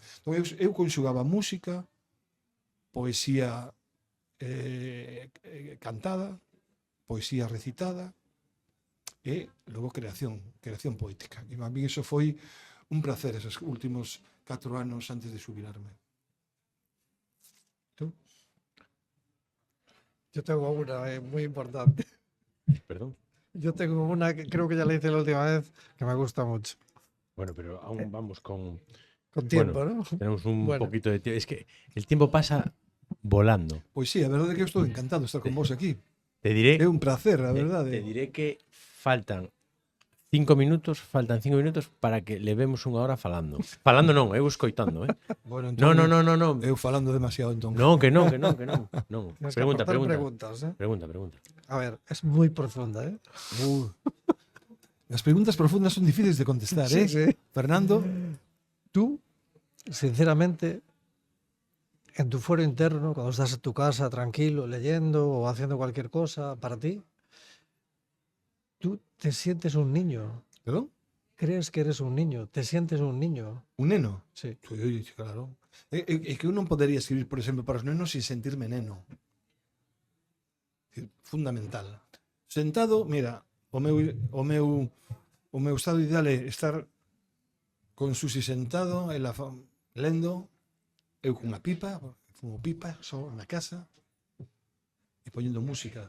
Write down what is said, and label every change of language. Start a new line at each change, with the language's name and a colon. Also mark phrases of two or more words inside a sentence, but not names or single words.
Galician: Entón, eu conxugaba música, poesía cantada, poesía recitada, e logo creación poética. E a mí iso foi un placer esos últimos 4 anos antes de xubilarme.
Spanish: ¿Tú? Yo tengo una muy importante. Perdón. Yo tengo una que creo que ya la hice la última vez, que me gusta mucho. Bueno, pero aún vamos con... Con tiempo, Bueno, ¿no? tenemos un Bueno. poquito de tiempo. Es que el tiempo pasa volando.
Galician: Pois sí, a verdade é que eu estou encantado de estar con vos aquí.
Spanish: Te diré,
Galician: É un placer, a
Spanish: te
Galician: verdade. diré que faltan 5 minutos para que levemos unha hora falando. Falando non, eu escoitando, eh? Bueno,
Spanish: No,
Galician: entón,
Spanish: no, no, no, no.
Galician: Eu falando demasiado, entón. No, que non, que non, que non. Non.
Spanish: Tienes que Pregunta, aportar pregunta. preguntas, ¿eh? Pregunta. A ver, es muy profunda, ¿eh?
Galician: As preguntas profundas son difíciles de contestar,
Spanish: Sí, eh? sí. Fernando, Tú, sinceramente, en tu fuero interno, cuando estás en tu casa tranquilo, leyendo o haciendo cualquier cosa para ti, tú te sientes un niño. perdón? Crees que eres un niño, te sientes un niño.
Galician: Un neno?
Spanish: Sí. Sí, claro.
Galician: É que eu non podería escribir, por exemplo, para os nenos sin sentirme neno. É fundamental. Sentado, mira, o meu estado ideal é estar con Susi sentado, ela lendo, eu cunha pipa, fumo pipa, só na casa, e poñendo música.